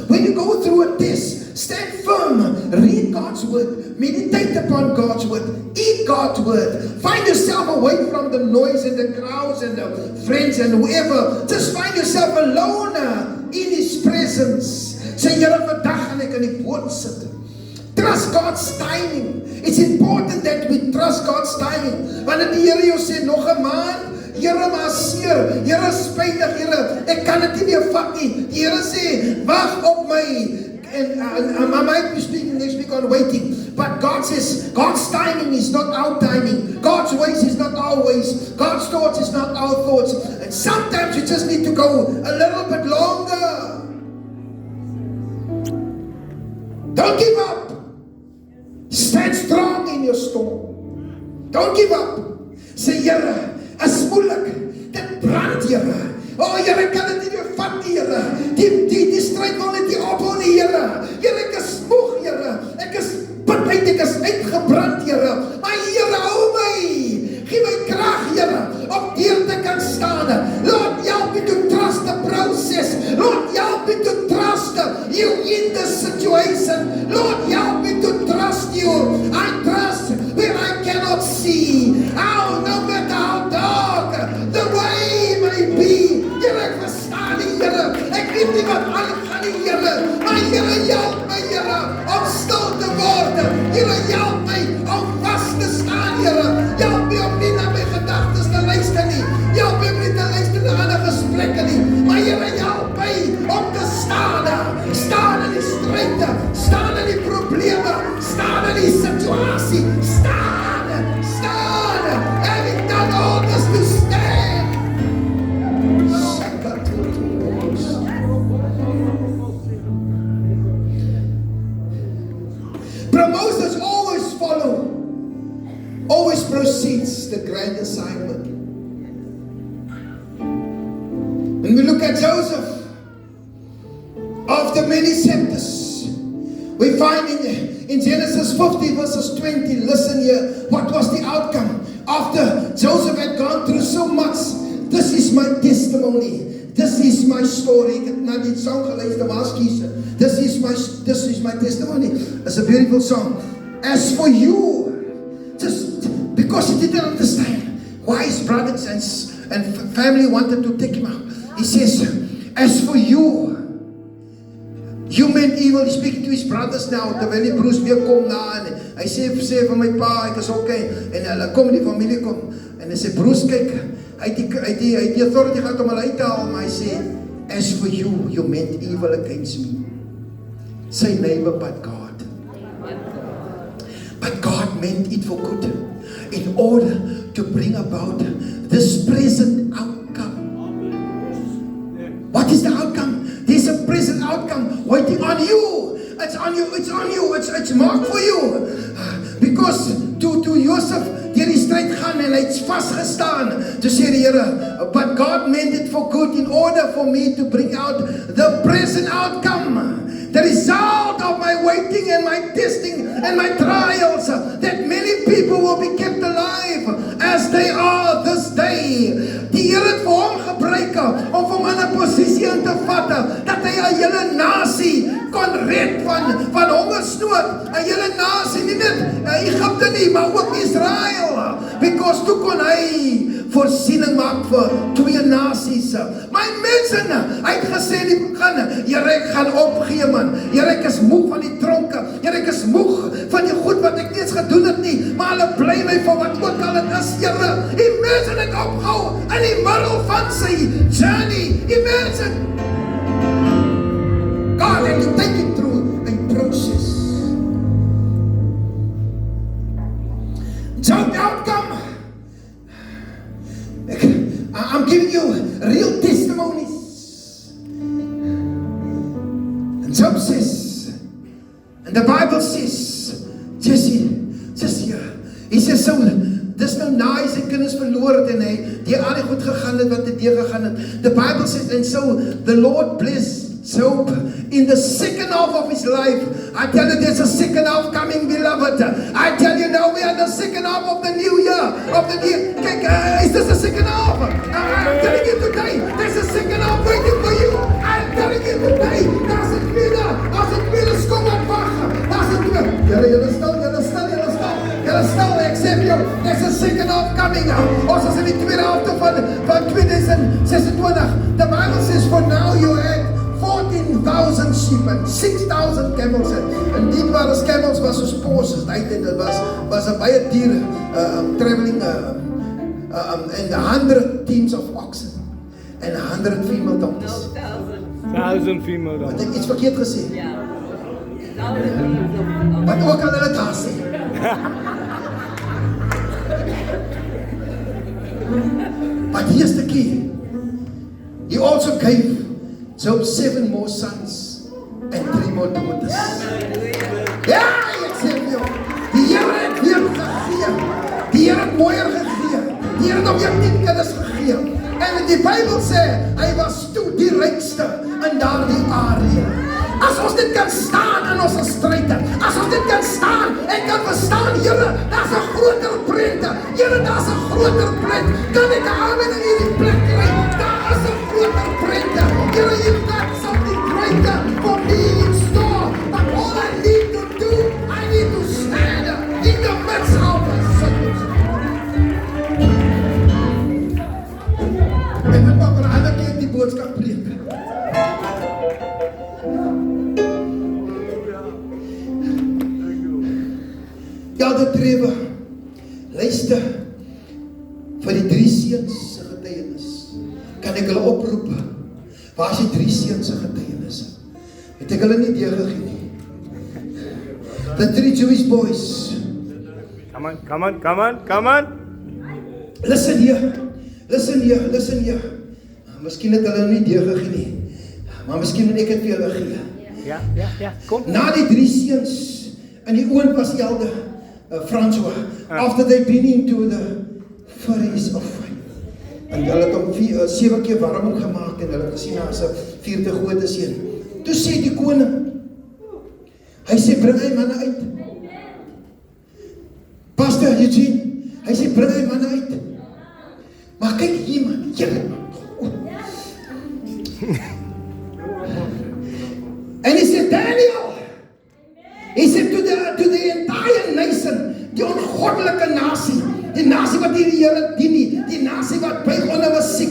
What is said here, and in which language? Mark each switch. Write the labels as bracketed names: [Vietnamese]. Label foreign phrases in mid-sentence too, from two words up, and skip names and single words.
[English] When you go through a test, stand firm. Read God's word. Meditate upon God's word. Eat God's word. Find yourself away from the noise and the crowds and the friends and whoever. Just find yourself alone in His presence. Say, [Afrikaans] Here vandag gaan ek in die woord sit. [English] Trust God's timing. It's important that we trust God's timing. [Afrikaans] Wanneer die Here jou sê nog 'n maand, Here, maar seer, Here, spytig, Here, ek kan dit nie meer vat nie. Die Here sê, wag op my. [English] And I might be speaking next week on waiting. But God says, God's timing is not our timing. God's ways is not our ways. God's thoughts is not our thoughts. And sometimes you just need to go a little bit longer. Don't give up. Stand strong in your storm. Don't give up. Say, [Afrikaans] Here, is moeilik. Dit brand, Here. Oh, Here, kan dit nie meer vat, Here. Die stryd wil net nie ophou nie, Here. Here, ek is moeg, Here. Ek is put uit, ek is uitgebrand, Here. Maar Here, hou my. Gee my krag, Here, om deur te kan staan. [English] Lord, help me to trust the process. Lord, help me to trust you in the situation. Lord, help me to trust you. I trust where I cannot see. Oh, no matter how dark the way may be. [Afrikaans] Here, ek verstaan nie, Here. Ek weet nie wat aangaan nie, Here. Maar Here, help my, Here, om stil te word. Here, help my om vas te staan, Here. Help my om nie na my gedagtes te luister nie. Help my om nie te luister na ander gesprekke nie. Maar Here, help my om te staan. Staan in die stryd. Staan in die probleme. Staan in die situasie. Staan. [English] Having done all this to stand. Promotions always follow. Always precedes the grand assignment. When we look at Joseph, after many chapters, we find in Genesis 50 verses 20, listen here, what was the outcome? After Joseph had gone through so much, this is my testimony. This is my story. [Afrikaans] Ek het na die song geluister, maar skies. [English] This is my testimony. It's a beautiful song. As for you, just because he didn't understand why his brothers and family wanted to take him out. He says, as for you meant evil. He's speaking to his brothers now, [Afrikaans] terwyl die broers weer kom na, en hy sê vir my pa, ek is okay, en hulle kom, die familie kom, en hy sê, broers, kyk, hy het die authority gehad om hulle uit te haal, maar hy sê, [English] as for you meant evil against me. Say neighbor, but God. But God meant it for good, in order to bring about this present outcome. What is the outcome? There's a present outcome waiting on you. It's on you. It's marked for you. Because to Joseph, [Afrikaans] deur die stryd gaan, staan en hy het vasgestaan. Toe sê die Here, [English] but God meant it for good in order for me to bring out the present outcome. The result of my waiting and my testing and my trials, that many people will be kept alive as they are this day. [Afrikaans] Die Here het vir hom gebruik om hom in 'n posisie in te vat dat hy 'n hele nasie kon red van hongersnood. 'n Hele nasie, nie net Egipte nie, maar ook Israel. Because toe kon hy voorsiening maak vir 2 nasies. My mense, hy het gesê in die begin, Here, ek gaan opgee man. Here, ek is moeg van die tronke. Here, ek is moeg van die goed wat ek nie eens gedoen het nie. Maar hulle bly my vir wat ook al het is, Here. Imagine het opgehou in die middel van sy journey. [English] Imagine. God had to take it through a process. Job outcome. I'm giving you real testimonies. And Job says, and the Bible says, just here, he says, so, [Afrikaans] dis nou na hy sy kinders verloor het en hy die al die goed gegaan het wat hy deur gegaan het. [English] The Bible says, and so the Lord blessed Job in the second half of his life. I tell you, there's a second half coming, beloved. I tell you now, we are in the second half of the new year. Is this the second half? I'm telling you today, there's a second half waiting for you. I'm telling you today, [Afrikaans] daar's het weer kom op wag. Daar's het weer. Julle stel, [English] accept you. There's a second half coming. [Afrikaans] Ons is in die tweede helfte van 2026. [English] The Bible says, for now you had 14,000 sheep and 6,000 camels. [Afrikaans] En die was camels was soos horses. Dit was 'n baie diere [English] traveling and 100 teams of oxen and 100 female donkeys. 1,000 female [Afrikaans] Wat [English] donkeys. [Afrikaans] ek iets verkeerd gesê? Wat ook al hulle daar sê. [English] But here's the key. He also gave Job 7 more sons and 3 more daughters. [Afrikaans] Ja, ek sê vir jou, die Here het weer gegee. Die Here het mooier gegee. Die Here het hom weer 10 kinders gegee. En die Bybel sê, hy was toe die rykste in daardie area. As ons dit kan staan in ons stryd, as ons dit kan staan en kan verstaan, Here, daar's 'n groter prent. Here, daar's 'n groter prent. Kan ek 'n amen in hierdie plek kry? Daar is 'n groter prent. Here, [English] you've got something greater for me in store. But all I need to do, I need to stand in the midst of the circumstance. [Afrikaans] Ek wil maar 'n ander keer die boodskap preek. Elder Trevor, luister vir die 3 seuns se getuienis. Kan ek hulle oproep? Waar is die 3 seuns se getuienis? Het ek hulle nie deurgegee nie. [English] The 3 Jewish boys. Come on. Listen here. [Afrikaans] Miskien het hulle nie deurgegee nie. Maar miskien moet ek dit vir julle gee. Ja, kom. Na die 3 seuns in die oond was Elder François, [English] after they been into the furnace of fire. [Afrikaans] En hulle het hom 7 keer warm gemaak en hulle het gesien as 'n 4de groot seun. Toe sê die koning, hy sê bring hy manne uit. Pastor Eugene, hy sê bring hy manne uit. Maar kyk hier man, julle. En hy sê Daniel, [English] he said to the entire nation, [Afrikaans] die ongoddelike nasie, die nasie wat die Here dien nie, die nasie wat buig onder was siek.